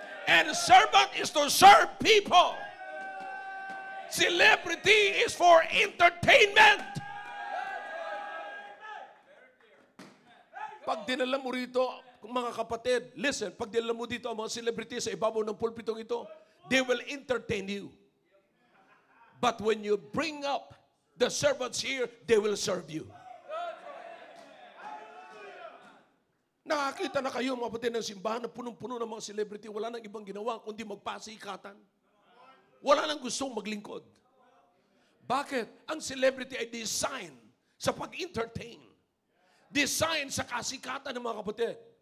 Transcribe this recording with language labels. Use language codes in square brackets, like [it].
[en] And servant is to serve people. Celebrity is for entertainment. [tl] Pag dinala mo rito, mga kapatid, listen, pag dinala mo dito ang mga celebrities sa ibabaw ng pulpitong ito, [en] they will entertain you. But when you bring up the servants here, they will serve you. [tl] Nakakita na kayo mga kapatid ng simbahan na punong-puno ng mga celebrity, wala nang ibang ginawa kundi magpasikatan. Wala nang gustong maglingkod. Bakit? Ang celebrity ay design sa pag-entertain. Design sa kasikatan ng mga kapatid.